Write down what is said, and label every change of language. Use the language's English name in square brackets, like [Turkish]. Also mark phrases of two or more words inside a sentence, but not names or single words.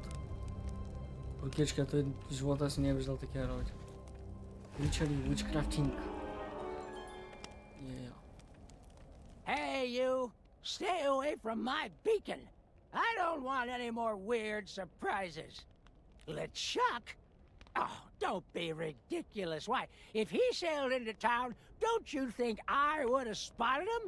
[Bulgarian] Прокичка, той в живота си не е виждал такива работи. [English] Witchery, witchcrafting. Yeah. Hey, you! Stay away from my beacon! I don't want any more weird surprises. Ла Чък? Oh, don't be ridiculous. Why, if he sailed into town, don't you think I would have spotted him?